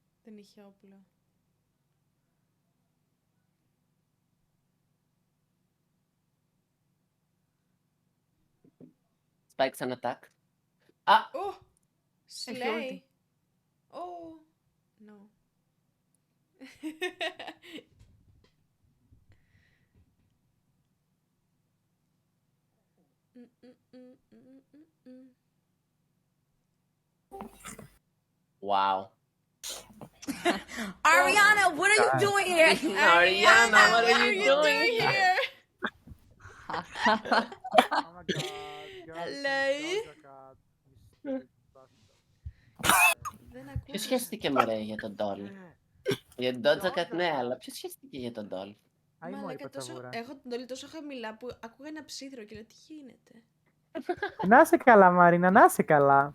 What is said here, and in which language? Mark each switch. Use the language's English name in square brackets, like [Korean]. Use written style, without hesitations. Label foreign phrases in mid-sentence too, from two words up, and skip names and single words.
[Greek] δεν είχε όπλο. Spike σαν attack. [English] Oh! Slay! Oh! No. Wow. Ariana, what are you doing here? Ariana, what are you doing here? Hello. [Greek] Ποιος σχέστηκε μωρέ για τον Doll? Για τον Doja Cat ναι, αλλά ποιος σχέστηκε για τον Doll? Μαλάκα, έχω τον Dolly τόσο χαμηλά που ακούγα ένα ψήθρο και λέω τι γίνεται. Να σε καλά, Μαρίνα, να σε καλά.